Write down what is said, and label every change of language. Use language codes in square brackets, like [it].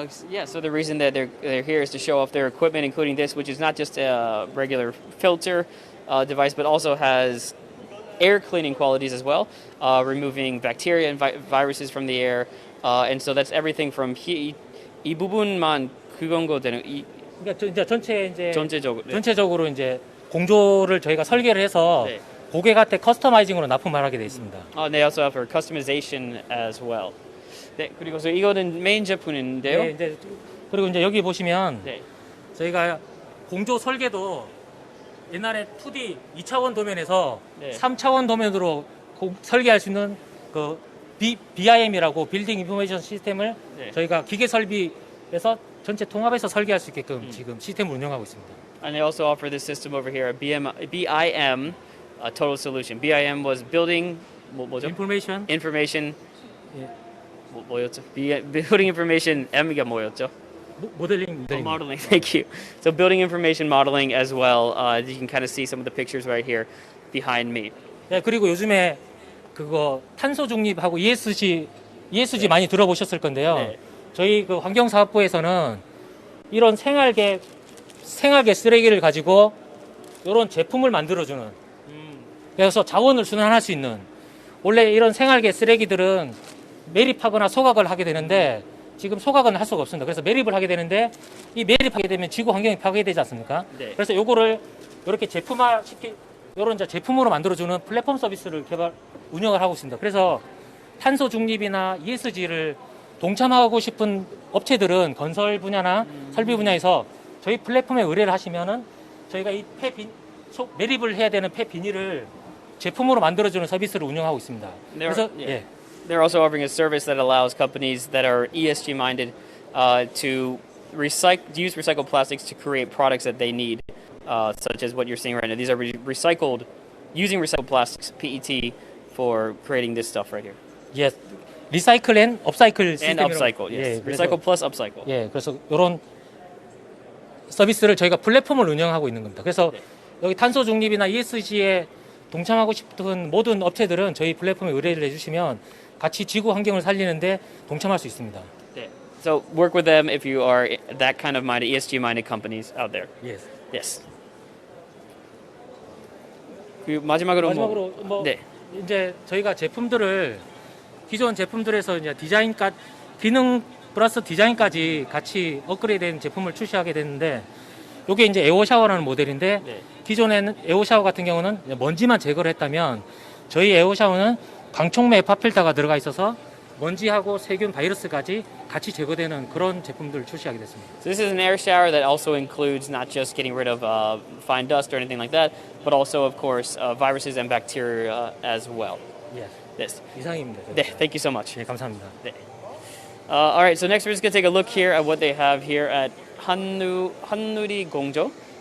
[en] Yeah, so the reason that they're here is to show off their equipment, including this, which is not just a regular filter device, but also has air cleaning qualities as well, removing bacteria and viruses from the air. And so that's everything from [ko] 이 부분만 그건 거 되는 그러니까 이제 전체적으로 전체적으로 이제 공조를 저희가 설계를 해서 네. 고객한테 커스터마이징으로 납품을 하게 돼 있습니다. [en] They also offer customization as well. [ko] 네, 그리고 이거는 메인 제품인데요. 네, 이제 그리고 이제 여기 보시면 네. 저희가 공조 설계도 옛날에 2D 2차원 도면에서 네. 3차원 도면으로 설계할 수 있는 그 BIM이라고 빌딩 인포메이션 시스템을 네. 저희가 기계 설비에서 전체 통합해서 설계할 수 있게끔 지금 시스템을 운영하고 있습니다. [en] And they also offer this system over here, a BIM total solution. BIM was building [ko] 뭐죠? [en] information 예. [ko] 뭐였죠? [en] Building information M가 [ko] 뭐였죠? 모델링. [en] Modeling. Thank you. So building information modeling as well. You can kind of see some of the pictures right here behind me. [ko] 네, 그리고 요즘에 그거 탄소 중립하고 ESG 많이 들어보셨을 건데요. 네. 저희 그 환경사업부에서는 이런 생활계 쓰레기를 가지고 이런 제품을 만들어주는 그래서 자원을 순환할 수 있는 원래 이런 생활계 쓰레기들은 매립하거나 소각을 하게 되는데 지금 소각은 할 수가 없습니다. 그래서 매립을 하게 되는데 이 매립하게 되면 지구 환경이 파괴되지 않습니까? 네. 그래서 요거를 이렇게 이런 제품으로 만들어주는 플랫폼 서비스를 운영을 하고 있습니다. 그래서 탄소 중립이나 ESG를 동참하고 싶은 업체들은 건설 분야나 설비 분야에서 저희 플랫폼에 의뢰를 하시면은 저희가 이 매립을 해야 되는 폐 비닐을 제품으로 만들어주는 서비스를 운영하고 있습니다. 그래서 예. [en] They're also offering a service that allows companies that are ESG minded to use recycled plastics to create products that they need, such as what you're seeing right now. These are using recycled plastics, PET, for creating this stuff right here. Yes. 리사이클 앤 업사이클 시스템. And upcycle, yes. Recycle plus upcycle. [ko] 예, 그래서 이런 서비스를 저희가 플랫폼을 운영하고 있는 겁니다. 그래서 여기 탄소 중립이나 ESG에 동참하고 싶은 모든 업체들은 저희 플랫폼에 의뢰를 해주시면 같이 지구 환경을 살리는데 동참할 수 있습니다. [en] Yeah. So work with them if you are that kind of minded, ESG minded companies out there. Yes. Yes. [ko] 그 마지막으로 네. 이제 저희가 제품들을 기존 제품들에서 이제 디자인까지 기능 플러스 디자인까지 같이 업그레이드된 제품을 출시하게 됐는데 이게 이제 에어 샤워라는 모델인데 기존에는 에어 샤워 같은 경우는 먼지만 제거를 했다면 저희 에어 샤워는 광촉매 에파 필터가 들어가 있어서 먼지하고 세균 바이러스까지 같이 제거되는 그런 제품들을 출시하게 됐습니다. [en] So this is an air shower that also includes not just getting rid of fine dust or anything like that, but also, of course, viruses and bacteria as well. Yes. Yes. [ko] 이상입니다. [en] 네, thank you so much. [ko] 네, 감사합니다. 네. [en] All right, so next we're just going to take a look here at what they have here at 한누리 공조.